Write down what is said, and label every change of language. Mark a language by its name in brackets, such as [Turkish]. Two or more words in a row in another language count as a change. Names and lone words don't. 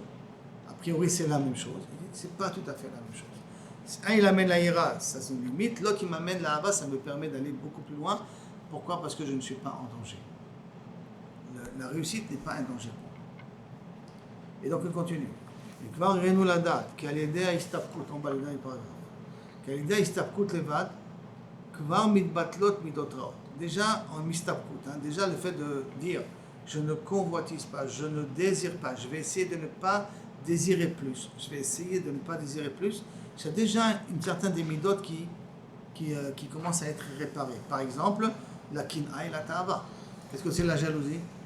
[French] A priori, c'est la même chose. C'est pas tout à fait la même chose. Un, il amène la ira, ça c'est une limite. L'autre, il m'amène la hava, ça me permet d'aller beaucoup plus loin. Pourquoi? Parce que je ne suis pas en danger. La réussite n'est pas un danger. Et donc, on continue. Et [Hebrew] כבר ראינו לדעת, כי על ידי ההסתפקות, [French] on va le dire par exemple, [Hebrew] כי על ידי ההסתפקות לבד, כבר מתבטלות מידות רעות. [French] Déjà, en mistabkout, déjà le fait de dire, je ne convoitise pas, je ne désire pas, je vais essayer de ne pas désirer plus, je vais essayer de ne pas désirer plus, c'est déjà une certaine des midot qui commence à être réparée. Par exemple, la kin'a et la ta'ava. Qu'est-ce que c'est la jalousie?